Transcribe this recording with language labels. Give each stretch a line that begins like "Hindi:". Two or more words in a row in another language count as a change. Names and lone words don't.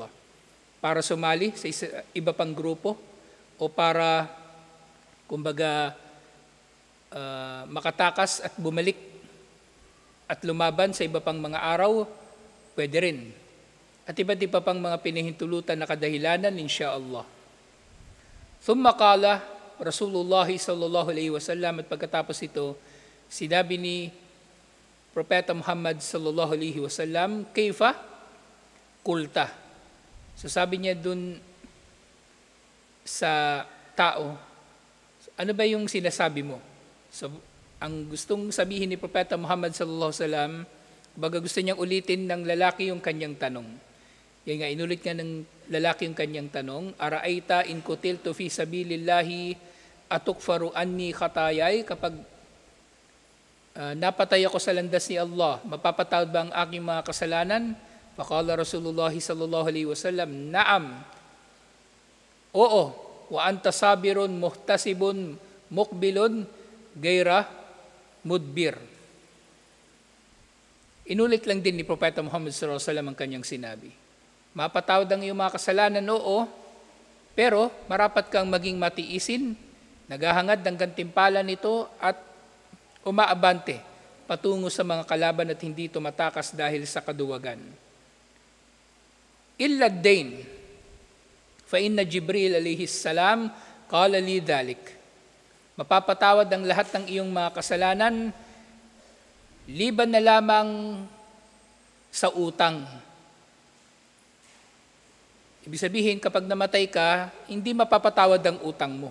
Filipino: Para sumali sa iba pang grupo o para kumbaga makatakas at bumalik at lumaban sa iba pang mga araw, pwede rin. At iba't iba pang mga pinahintulutan na kadahilanan, insyaallah.
Arabic: ثم قال رسول الله صلى الله عليه وسلم,
Filipino: at pagkatapos ito, sinabi ni Propeta Muhammad
Arabic: صلى الله عليه وسلم، كيف قلت.
Filipino: So sabi niya dun sa tao, ano ba yung sinasabi mo? So ang gustong sabihin ni Propeta Muhammad
Arabic: صلى الله عليه وسلم,
Filipino: baga gusto niyang ulitin ng lalaki yung kanyang tanong. Yan nga, inulit nga ng lalaki yung kanyang tanong,
Arabic: أرأيت إن قتلت في سبيل الله أتكفر عني خطاياي,
Filipino: kapag napatay ako sa landas ni Allah, mapapatawad ba ang aking mga kasalanan?
Arabic: فقال رسول الله صلى الله عليه وسلم، نعم, oo, وأنت صابر محتسب مقبل غير مدبر.
Filipino: Inulit lang din ni Propeta Muhammad
Arabic: صلى الله عليه وسلم
Filipino: ang kanyang sinabi. Mapatawad ang iyong mga kasalanan, oo, pero marapat kang maging matiisin, naghahangad ng gantimpala nito at umaabante patungo sa mga kalaban at hindi tumatakas dahil sa kaduwagan.
Arabic: إلا الدين، فإن جبريل عليه السلام قال لي ذلك.
Filipino: Mapapatawad ang lahat ng iyong mga kasalanan, liban na lamang sa utang. Ibig sabihin, kapag namatay ka, hindi mapapatawad ang utang mo.